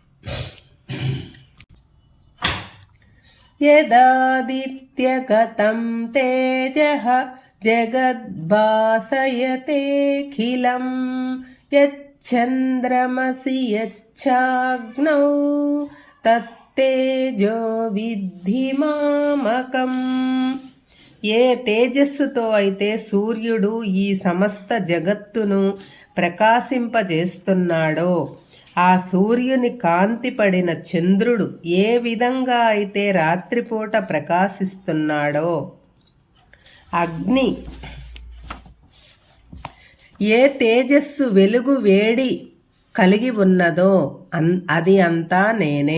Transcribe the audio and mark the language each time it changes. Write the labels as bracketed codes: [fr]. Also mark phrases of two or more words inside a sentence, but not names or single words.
[sa] यदादित्यगतं तेजः जगद्भासयतेऽखिलं यच्चन्द्रमसि यच्चाग्नौ तत्तेजो विद्धि मामकम्। [te] ఏ తేజస్సుతో అయితే సూర్యుడు ఈ సమస్త జగత్తును ప్రకాశింపజేస్తున్నాడో, ఆ సూర్యుని కాంతి పడిన చంద్రుడు ఏ విధంగా అయితే రాత్రిపూట ప్రకాశిస్తున్నాడో, అగ్ని ఏ తేజస్సు వెలుగు వేడి కలిగి ఉన్నదో అది అంతా నేనే.